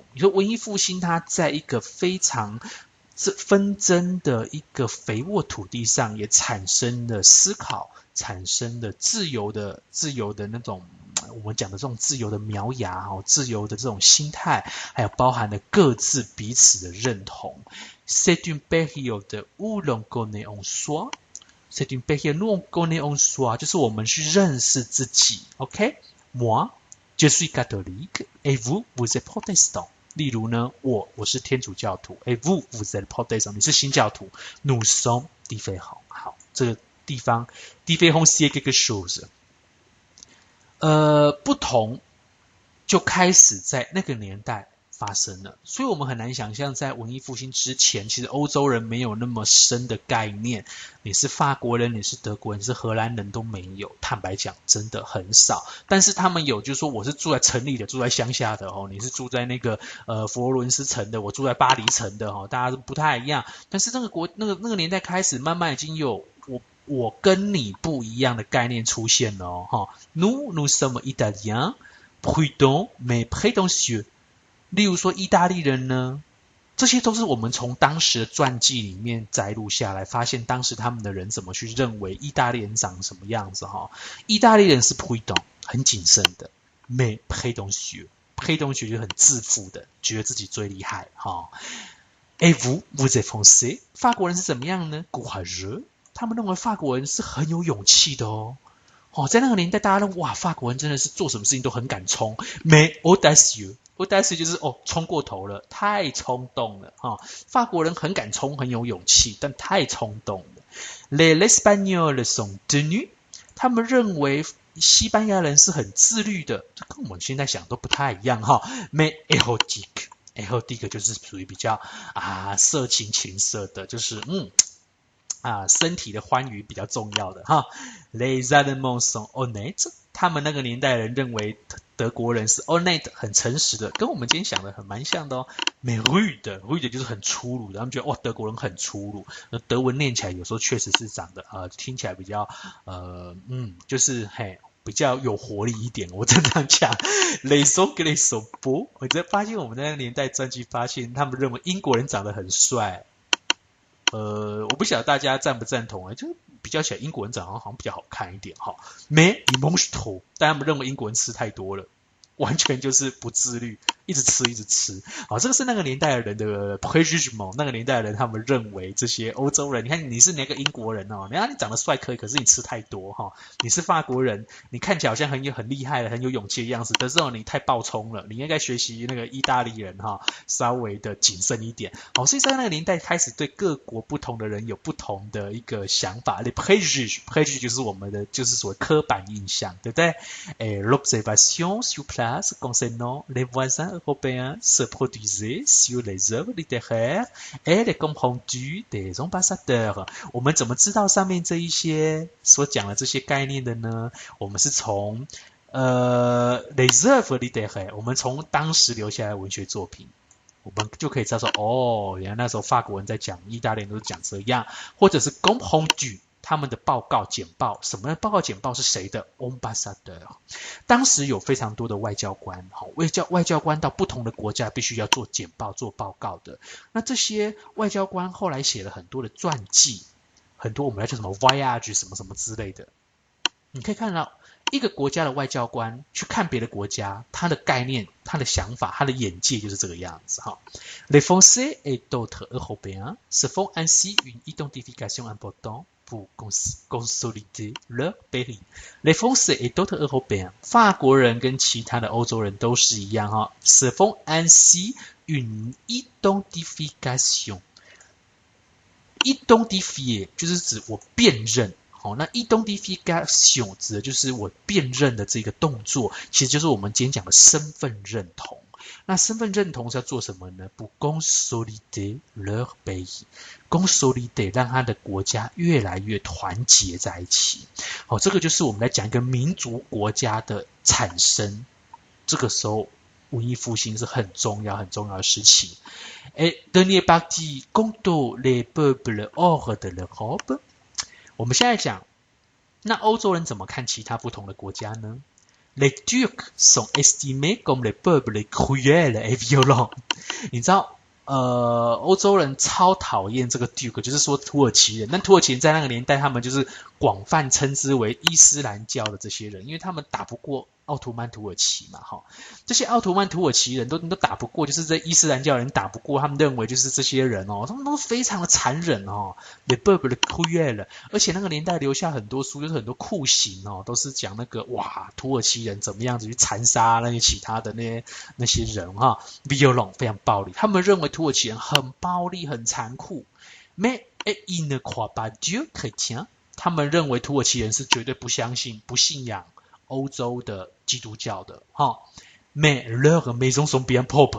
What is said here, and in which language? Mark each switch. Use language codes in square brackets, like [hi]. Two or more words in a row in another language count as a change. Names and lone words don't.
[zh] 你说文艺复兴它在一个非常纷争的一个肥沃土地上，也产生了思考，产生了自由的那种我们讲的这种自由的苗芽自由的这种心态，还有包含了各自彼此的认同。 [fr] C'est une période où l'on connaît en soi. C'est une période où l'on connaît en soi， [zh] 就是我们去认识自己。 [fr] OK， Moi, je suis catholique et vous êtes protestant。 [zh] 例如呢，我是天主教徒 ， [fr] vous êtes protestant， [zh] 你是新教徒 ， [fr] nous sommes différents。 [zh] 好，这个地方 [fr] différents c'est quelque chose， [zh] 不同就开始在那个年代发生了。所以我们很难想象在文艺复兴之前，其实欧洲人没有那么深的概念，你是法国人，你是德国人，你是荷兰人都没有，坦白讲真的很少。但是他们有，就是说我是住在城里的，住在乡下的你是住在那个佛罗伦斯城的，我住在巴黎城的大家都不太一样。但是那个年代开始，慢慢已经有我跟你不一样的概念出现了 [fr] nous sommes italiens prudents mais prétentieux。 [zh] 例如说意大利人呢，这些都是我们从当时的传记里面摘录下来，发现当时他们的人怎么去认为意大利人长什么样子意大利人是 prudent 很谨慎的 [fr] mais prétentieux [zh] 就是很自负的，觉得自己最厉害 [fr] Et vous êtes français [zh] 法国人是怎么样呢 courageux 他们认为法国人是很有勇气的在那个年代大家认为哇法国人真的是做什么事情都很敢冲 [fr] mais audacieux [zh] 就是冲过头了，太冲动了法国人很敢冲，很有勇气，但太冲动了。 [fr] Les Espagnols sont tenus [zh] 他们认为西班牙人是很自律的，这跟我们现在想都不太一样 mais érotique 就是属于比较色情情色的，就是身体的欢愉比较重要的 [fr] Les Allemands sont honnêtes [zh] 他们那个年代人认为德国人是 honnête 很诚实的，跟我们今天想的很蛮像的 [fr] mais rude [zh] 就是很粗鲁的，他们觉得德国人很粗鲁，德文念起来有时候确实是长得听起来比较就是比较有活力一点，我正常讲 [fr] Les Anglais sont beaux [zh] 我发现我们那个年代传记发现他们认为英国人长得很帅我不晓得大家赞不赞同就比较起来英国人长得好像比较好看一点 [fr] mais ils mangent trop [zh] 但他们认为英国人吃太多了，完全就是不自律，一直吃这个是那个年代的人的 préjugement 那个年代的人他们认为这些欧洲人，你看你是那个英国人你看你长得帅可以，可是你吃太多你是法国人，你看起来好像很厉害的很有勇气的样子，但是你太暴冲了，你应该学习那个意大利人稍微的谨慎一点所以在那个年代开始对各国不同的人有不同的一个想法。 [fr] les préjugés [zh] 就是我们的就是所谓刻板印象，对不对 [fr] l'observation sur place concernant les voisins européens se produisait sur les œuvres littéraires et les comptes rendus des ambassadeurs [zh] 我们怎么知道上面这一些所讲的这些概念的呢？我们是从 [fr] les œuvres littéraires [zh] 我们从当时留下来的文学作品，我们就可以知道说原来那时候法国人在讲，意大利人都是讲这样，或者是 [fr] compte rendu [zh] 他们的报告简报，什么报告简报是谁的 ambassadeur 当时有非常多的外交官外交官到不同的国家必须要做简报做报告的，那这些外交官后来写了很多的传记，很多我们来叫什么 voyage 什么什么之类的，你可以看到一个国家的外交官去看别的国家，他的概念他的想法他的眼界就是这个样子 [fr] Les Français et d'autres Européens se font ainsi une identification importante pour consolider leur pays. Les Français et d'autres Européens [zh] 法国人跟其他的欧洲人都是一样 [fr] se font ainsi une identification identifier [zh] 就是指我辨认那 identification 指的就是我辨认的这个动作，其实就是我们今天讲的身份认同。那身份认同是要做什么呢？ [fr] pour consolider leur pays consolider [zh] 让他的国家越来越团结在一起这个就是我们来讲一个民族国家的产生，这个时候文艺复兴是很重要的时期。 [fr] Et dernière partie quant les peuples hors de l'Europe [zh] 我们现在讲，那欧洲人怎么看其他不同的国家呢？ [fr] Les Turcs sont estimés comme les peuples cruels et violents [zh] 你知道欧洲人超讨厌这个 Turk 就是说土耳其人，但土耳其人在那个年代他们就是广泛称之为伊斯兰教的这些人，因为他们打不过奥图曼土耳其嘛这些奥图曼土耳其人都打不过，就是这伊斯兰教人打不过，他们认为就是这些人他们都非常的残忍 [fr] les peuples cruels [zh] 而且那个年代留下很多书，就是很多酷刑都是讲那个哇土耳其人怎么样子去残杀那些其他的那些人violent 非常暴力，他们认为土耳其人很暴力很残酷 [fr] mais ils ne croient pas Dieu chrétien [zh] 他们认为土耳其人是绝对不信仰欧洲的基督教的 [fr] mais leurs maisons sont bien propres。